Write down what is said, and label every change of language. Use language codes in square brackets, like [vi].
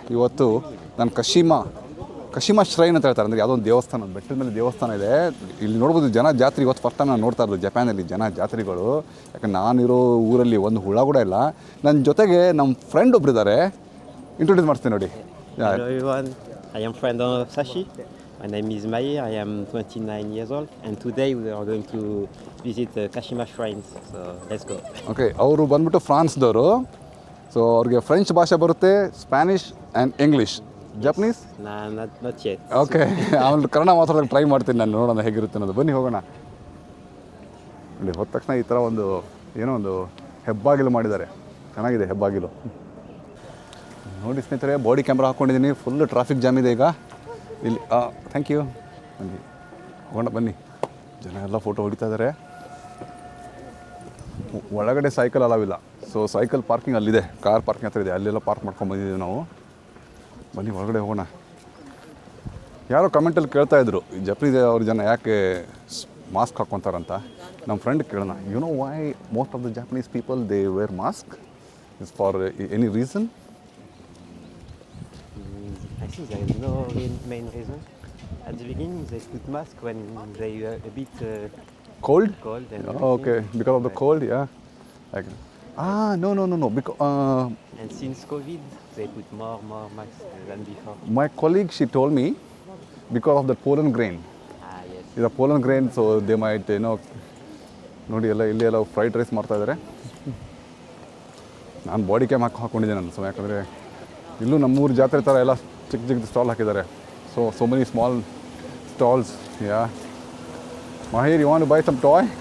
[kn] ಇವತ್ತು ನಾನು ಕಶಿಮಾ ಶ್ರೈನ್ ಅಂತ ಹೇಳ್ತಾರೆ, ಅಂದರೆ ಯಾವುದೋ ಒಂದು ದೇವಸ್ಥಾನ, ಬೆಟ್ಟದ ಮೇಲೆ ದೇವಸ್ಥಾನ ಇದೆ. ಇಲ್ಲಿ ನೋಡ್ಬೋದು ಜನ ಜಾತ್ರೆ. ಇವತ್ತು ಫಸ್ಟ್ ಟೈಮ್ ನಾನು ನೋಡ್ತಾ ಇರೋದು ಜಪಾನಲ್ಲಿ ಜನ ಜಾತ್ರೆಗಳು. ಯಾಕಂದ್ರೆ ನಾನಿರೋ ಊರಲ್ಲಿ ಒಂದು ಹುಳ ಕೂಡ ಇಲ್ಲ. ನನ್ನ ಜೊತೆಗೆ ನಮ್ಮ ಫ್ರೆಂಡ್ ಒಬ್ರು ಇದ್ದಾರೆ, ಇಂಟ್ರೊಡ್ಯೂಸ್ ಮಾಡ್ತೀನಿ ನೋಡಿ. [en] Hello everyone, I am friend of Sashi. My name is Maïr, I am 29 years old and today we are going to visit Kashima shrines, so let's go. [kn] Okay, ಅವರು ಬಂದ್ಬಿಟ್ಟು ಫ್ರಾನ್ಸ್ದವರು. ಸೊ ಅವ್ರಿಗೆ French ಭಾಷೆ ಬರುತ್ತೆ, Spanish and English. Japanese [en] Nah, not yet. [kn] Okay, ಆಮೇಲೆ ಕನ್ನಡ ಮಾತಾಡೋಕ್ಕೆ try ಮಾಡ್ತೀನಿ ನಾನು, ನೋಡೋಣ ಹೇಗಿರುತ್ತೆ ಅನ್ನೋದು. ಬನ್ನಿ ಹೋಗೋಣ. ಇಲ್ಲಿ ಹೋದ ತಕ್ಷಣ ಈ ಥರ ಒಂದು ಏನೋ ಒಂದು ಹೆಬ್ಬಾಗಿಲು ಮಾಡಿದ್ದಾರೆ, ಚೆನ್ನಾಗಿದೆ ಹೆಬ್ಬಾಗಿಲು. ನೋಡಿ ಸ್ನೇಹಿತರೆ, ಬಾಡಿ ಕ್ಯಾಮ್ರಾ ಹಾಕ್ಕೊಂಡಿದ್ದೀನಿ. ಫುಲ್ಲು ಟ್ರಾಫಿಕ್ ಜಾಮ್ ಇದೆ ಈಗ ಇಲ್ಲಿ. [en] Thank you. [kn] ಬನ್ನಿ ಹೋಗೋಣ, ಬನ್ನಿ. ಜನ ಎಲ್ಲ ಫೋಟೋ ಹೊಡಿತಾ ಇದ್ದಾರೆ. ಒಳಗಡೆ ಸೈಕಲ್ ಅಲಾವಿಲ್ಲ, ಸೊ ಸೈಕಲ್ ಪಾರ್ಕಿಂಗ್ ಅಲ್ಲಿದೆ, ಕಾರ್ ಪಾರ್ಕಿಂಗ್ ಹತ್ರ ಇದೆ, ಅಲ್ಲೆಲ್ಲ ಪಾರ್ಕ್ ಮಾಡ್ಕೊಂಡು ಬಂದಿದ್ದೀವಿ ನಾವು. ಬನ್ನಿ ಒಳಗಡೆ ಹೋಗೋಣ. ಯಾರೋ ಕಮೆಂಟಲ್ಲಿ ಕೇಳ್ತಾಯಿದ್ರು, ಈ ಜಪನೀಸ್ ಅವ್ರ ಜನ ಯಾಕೆ ಮಾಸ್ಕ್ ಹಾಕ್ಕೊತಾರಂತ. [en] ನಮ್ಮ ಫ್ರೆಂಡ್ ಕೇಳೋಣ, you know why most of the Japanese people they wear mask? Is for any reason? I think there is no main reason. At the beginning they put mask when they are a bit Cold? and Okay, because of the cold, yeah. Like, no. Because and since COVID they put more masks than before. my colleague, she told me, because of the pollen grain. Yes. It's a pollen grain, so they might, [kn] ನೋಡಿ ಎಲ್ಲ ಇಲ್ಲಿ ಎಲ್ಲ fried rice ಮಾಡ್ತಾಯಿದ್ದಾರೆ. ನಾನು body cam ಹಾಕ್ಕೊಂಡಿದ್ದೆ ನಾನು. So ಯಾಕಂದರೆ ಇಲ್ಲೂ ನಮ್ಮೂರು ಜಾತ್ರೆ ಥರ ಎಲ್ಲ ಚಿಕ್ಕ ಸ್ಟಾಲ್ ಹಾಕಿದ್ದಾರೆ. [en] So many small stalls. Yeah Mahir, you want to buy some toy?